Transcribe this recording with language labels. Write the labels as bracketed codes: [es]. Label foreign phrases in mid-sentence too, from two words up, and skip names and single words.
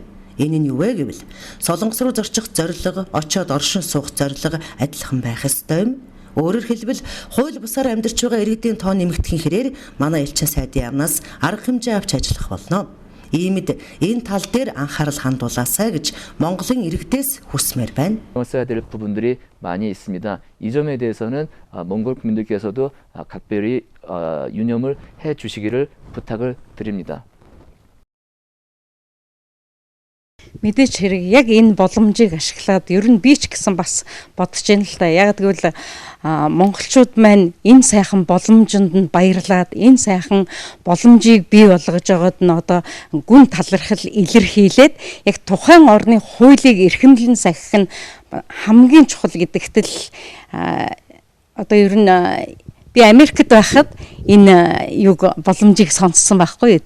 [mn] Энэ нь юу вэ гэвэл Солонгос руу зорчих зорилго, очиод оршин суух зорилго адилхан байх ёстой юм. Өөрөөр хэлбэл хууль бусаар амьдарч байгаа иргэдийн тоо нэмэгдэхин хэрээр манай элчин сайдын яамнаас арга хэмжээ авч ажиллах болно. Иймд энэ тал дээр анхаарал хандуулаасай гэж Монголын иргэдээс хүсмээр байна. [ko] 써야 될 부분들이 많이 있습니다. 이 점에 대해서는 몽골 국민들께서도 각별히 유념을 해 주시기를 부탁을 드립니다. [mn] Мэдээч хэрэг яг энэ боломжийг ашиглаад ер нь би ч гэсэн бас бодож байна л да. Яг тэгвэл монголчууд маань энэ сайхан боломжинд нь баярлаад энэ сайхан боломжийг бий болгож байгаад нь одоо гүн талархал илэрхийлээд яг тухайн орны хуулийг эрхэмлэн сахих нь хамгийн чухал гэдэгт л одоо ер нь би Америкт байхад энэ юг боломжийг сонссон байхгүй.